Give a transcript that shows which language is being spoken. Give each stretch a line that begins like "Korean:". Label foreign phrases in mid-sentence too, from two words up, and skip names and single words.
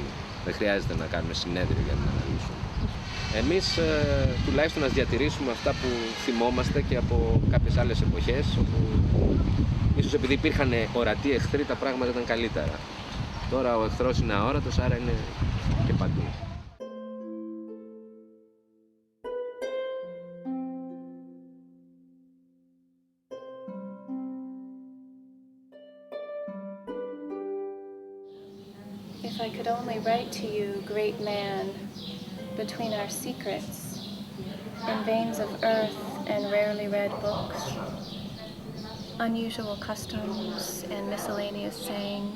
Greek: Δεν χρειάζεται να κάνουμε συνέδριο για να την αναλύσουμε. Εμείς τουλάχιστον να διατηρήσουμε αυτά που θυμόμαστε και από κάποιες άλλες εποχές, όπου ίσως επειδή υπήρχαν ορατοί εχθροί τα πράγματα ήταν καλύτερα. Τώρα ο εχθρός είναι αόρατος, άρα είναι και παντού.
English: If I could only write to you, great man, between our secrets, in veins of earth and rarely read books, unusual customs and miscellaneous sayings.